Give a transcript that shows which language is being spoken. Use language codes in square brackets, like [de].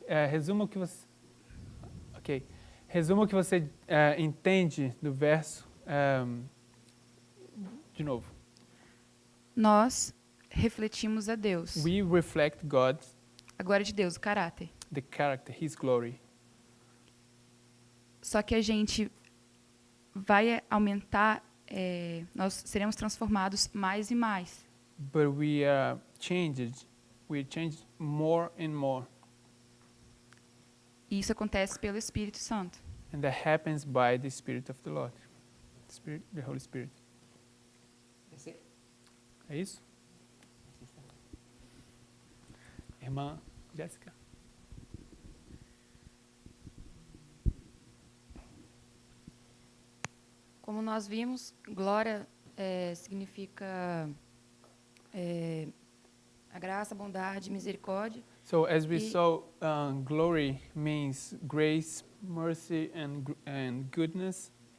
[pt] resuma o que você. Ok. Resuma o que você entende do verso. De novo. Nós refletimos a Deus. [en] We reflect God, [pt] A glória de Deus, o caráter. [en] the character, His glory. [pt] Só que a gente vai aumentar, nós seremos transformados mais e mais. [en] But we are changed. We change more and more. [pt] E isso acontece pelo Espírito Santo. [en] And that happens by the Spirit of the Lord. The Holy Spirit. That's it. [pt] É isso? Irmã Jéssica. Como nós vimos, glória significa a graça, a bondade, misericórdia. [en] So as we E- saw, glory means grace, mercy, and goodness.